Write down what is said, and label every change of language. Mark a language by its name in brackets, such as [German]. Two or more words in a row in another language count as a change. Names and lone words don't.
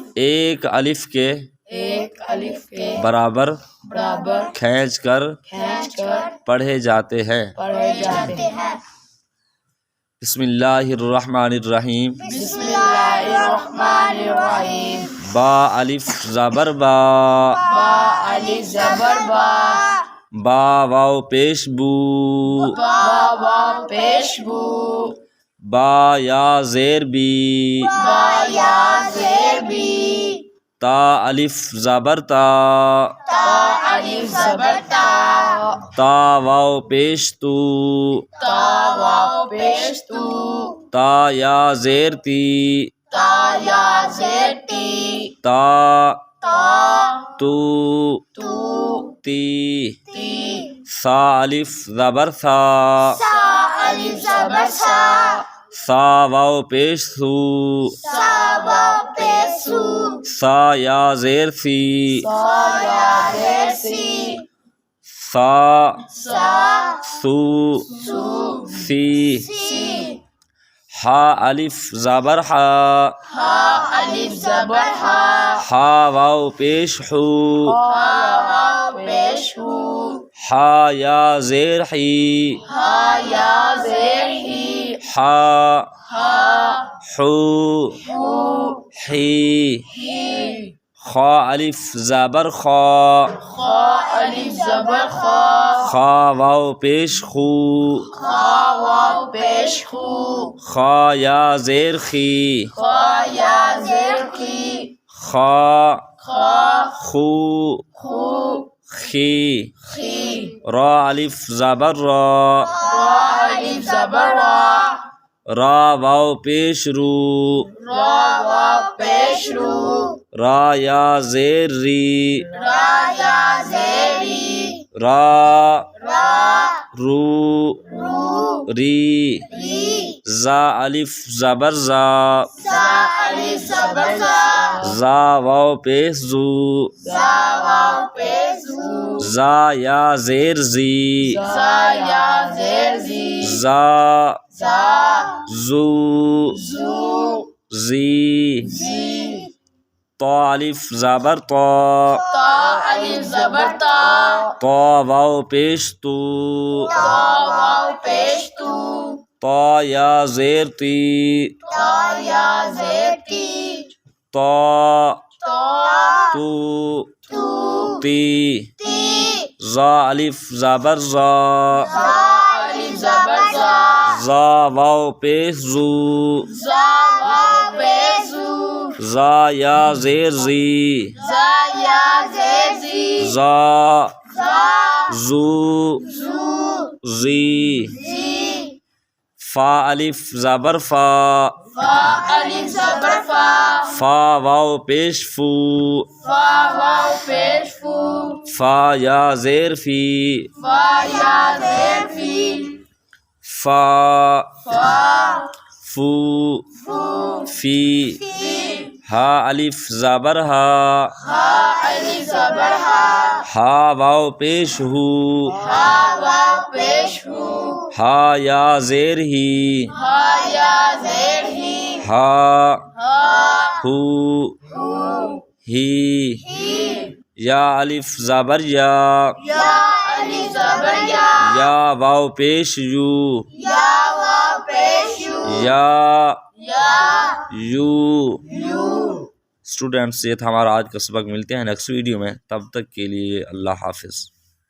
[Urdu] ایک الف کے ایک الف کے برابر برابر کھینچ کر پڑھے جاتے ہیں۔ پڑھے جاتے ہیں۔ [Arabic] بسم اللہ الرحمن الرحیم۔ بسم اللہ الرحمن الرحیم۔ [Urdu] با الف زبر با، با الف زبر با، با واو پیش بو، با واو پیش بو، با یا زیر بی، با یا زیر بی، تا الف زبر تا، تا الف زبر تا، تا واو پیش تو، تا واو پیش تو، تا یا زیر تی، تا یا زیر تی، تا تا تو، تو، تی، تی، سا الف زبر سا، سا الف زبر سا، سا واو پیش سو، سا واو پیش سو، سا یا زیر سی، سا یا زیر سی، سا سا سو، سو، سی، سی، ہا الف زبر ہا، ہا الف زبر ہا، ہا واو پیش ہو، ہا واو پیش ہو، ہا یا زیر ہی، ہا یا زیر ہی، ہا ہا حو، ہو، ہی، ہی، خا الف زبر خا، خا الف زبر خا، خا واو پیش خو، خا واو پیش خو، خا یا زیر خی، خا یا زیر خی، خا خا خو، خو، خی، خی، را الف زبر را، را الف زبر را، را واو پیش رو، را واو پیش رو، را یا زیر ری، را یا زیر ری، را را رو، رو، ری، ری، زا الف زبر زا، زا الف زبر زا، زا واو پیش زو، زا واو پیش زو، زا یا زیر زی، زا یا زیر زی، زا زا زو، زو، زی، زی، طا الف زبر طا، تا الف زبر تا، طا واو پیش تو، تا واو پیش تو، طا یا زیر تی، تا یا زیر تی، طا تا تو، تو، تی، تی، زا الف زبر زا، زا الف زبر زا، زا واو پیش زو، زا واو پیش زو، زا یا زیر زی، زا یا زیر زی، زا زا زو، زو، زی، زی، فا الف زبر فا، فا الف زبر فا، فا واو پیش فو، فا واو پیش فو، فا یا زیر فی، فا یا زیر فی، فا فا فو، فو، فی، فی، ہا الف زبر ہا، ہا الف زبر ہا، ہا واو پیش ہو، ہا واو پیش ہو، ہا یا زیر ہی، ہا یا زیر ہی، ہا ہا ہو، ہو، ہی، ہی، یا الف زبر یا، یا الف زبر یا، یا واو پیش یو، یا واو پیش یو، या, या, यू। اسٹوڈنٹس، یہ تھا ہمارا آج کا سبق۔ ملتے ہیں [English] next video [Urdu] میں، تب تک کے لیے اللہ حافظ.